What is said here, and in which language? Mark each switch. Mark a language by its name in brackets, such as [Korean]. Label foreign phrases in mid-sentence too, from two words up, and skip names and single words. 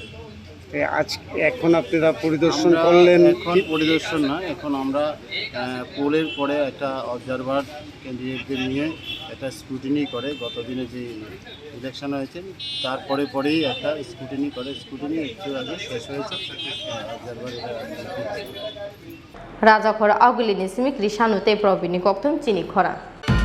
[Bangla] এখন আপনারা পরিদর্শন করলেন এখন পরিদর্শন না এখন আমরা পোলের পরে একটা অবজারভার ক্যান্ডিডেটদের নিয়ে একটা স্ক্রুটিনি করে গত দিনে যে ইলেকশন হয়েছে তারপরে পরেই একটা স্ক্রুটিনি করে স্ক্রুটিনি একটু আগে শেষ হয়েছে অবজারভার [Kok Borok] Raja Khora Agulini Simik Rishanu Te Probini Koktum Chini Khorang